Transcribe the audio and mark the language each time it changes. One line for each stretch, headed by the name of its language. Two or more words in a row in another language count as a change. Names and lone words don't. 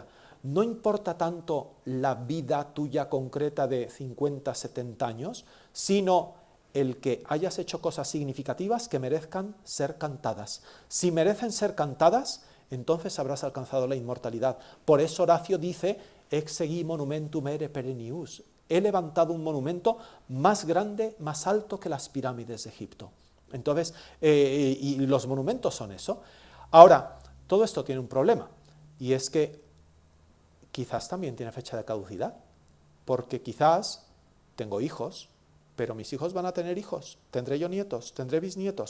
Spanish: No importa tanto la vida tuya concreta de 50, 70 años, sino el que hayas hecho cosas significativas que merezcan ser cantadas. Si merecen ser cantadas, entonces habrás alcanzado la inmortalidad. Por eso Horacio dice:
Latin: exegi monumentum ere perennius.
Spanish: He levantado un monumento más grande, más alto que las pirámides de Egipto. Entonces, y los monumentos son eso. Ahora, todo esto tiene un problema, y es que quizás también tiene fecha de caducidad, porque quizás tengo hijos, pero mis hijos van a tener hijos, tendré yo nietos, tendré bisnietos.